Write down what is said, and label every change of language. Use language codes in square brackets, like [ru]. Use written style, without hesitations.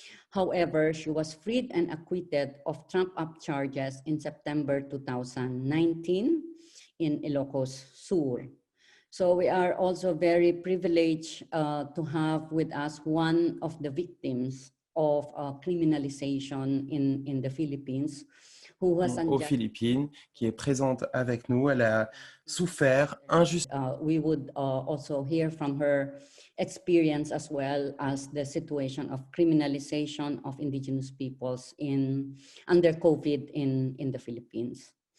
[en] However, she was freed and acquitted of trump-up charges in September 2019 in Ilocos Sur. So we are also very privileged to have with us one of the victims of criminalization in the Philippines, who was [fr] aux Philippines, qui est présente avec nous. Elle a souffert injustement. [en] We would also hear from her experience, as well as the situation of criminalization of Indigenous peoples under COVID in the Philippines.